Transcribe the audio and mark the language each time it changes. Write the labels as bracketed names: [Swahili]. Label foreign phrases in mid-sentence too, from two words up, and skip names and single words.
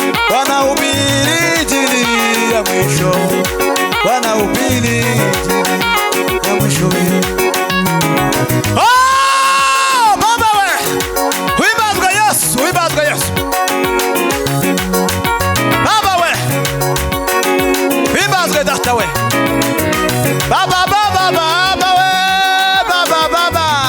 [Swahili] wanahubiri injili ya mwisho, wanahubiri injili ya mwisho. [Kinyarwanda] Oh, Baba we, wimbazwe Yesu, wimbazwe Yesu. Baba we, wimbazwe Data we. Baba, Baba, Baba we, Baba, Baba.